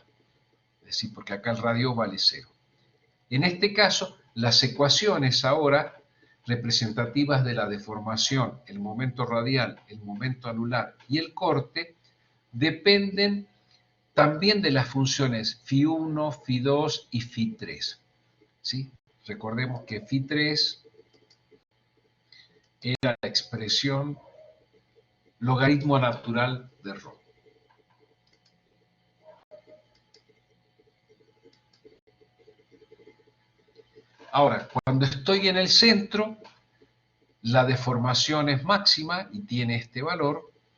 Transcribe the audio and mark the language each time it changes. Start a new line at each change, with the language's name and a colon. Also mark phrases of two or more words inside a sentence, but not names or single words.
Spanish: Es decir, porque acá el radio vale 0. En este caso, las ecuaciones ahora representativas de la deformación, el momento radial, el momento anular y el corte, dependen también de las funciones φ1, φ2 y φ3. ¿Sí? Recordemos que φ3 era la expresión logaritmo natural de ρ. Ahora, cuando estoy en el centro, la deformación es máxima y tiene este valor.